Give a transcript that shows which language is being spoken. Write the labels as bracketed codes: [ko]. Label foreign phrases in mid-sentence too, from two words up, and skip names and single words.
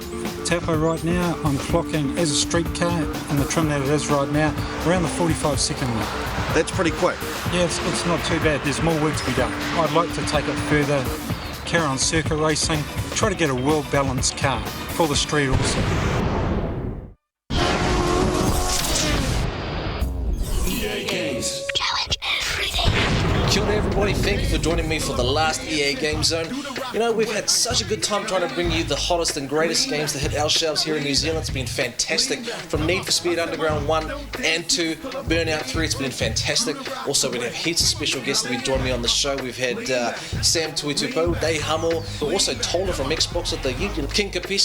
[en] Taupo right now, I'm clocking as a street car and the trim that it is right now, around the 45-second mark. That's pretty quick. Yeah, it's not too bad. There's more work to be done. I'd like to take it further, carry on circuit racing, try to get a well-balanced car for the street also. EA Games. [mi] Kia ora [en] everybody, thank you for joining me for the last EA Gamezone. You know, we've had such a good time trying to bring you the hottest and greatest games to hit our shelves here in New Zealand. It's been fantastic. From Need for Speed Underground 1 and 2, Burnout 3, it's been fantastic. Also, we have heaps of special guests that will join me on the show. We've had Sam Tuitupo, Dave Hummel, also Tola from Xbox at the King Kapisi.